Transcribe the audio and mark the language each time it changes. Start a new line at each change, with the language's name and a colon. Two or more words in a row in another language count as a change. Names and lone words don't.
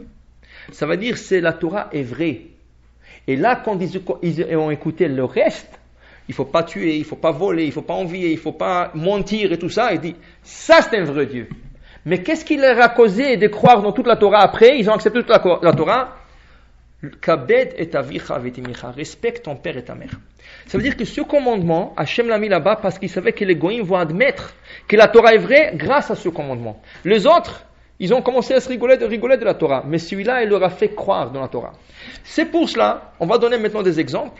French: Ça veut dire que la Torah est vraie. Et là, quand ils ont écouté le reste, il ne faut pas tuer, il ne faut pas voler, il ne faut pas envier, il ne faut pas mentir et tout ça, il dit, ça, c'est un vrai Dieu. Mais qu'est-ce qui leur a causé de croire dans toute la Torah après? Ils ont accepté toute la Torah.
Hebrew: כבד את אביך ואת אמך.
French: Respecte ton père et ta mère. Ça veut dire que ce commandement, Hachem l'a mis là-bas parce qu'il savait que les goïms vont admettre que la Torah est vraie grâce à ce commandement. Les autres, ils ont commencé à se rigoler de la Torah. Mais celui-là, il leur a fait croire dans la Torah. C'est pour cela, on va donner maintenant des exemples.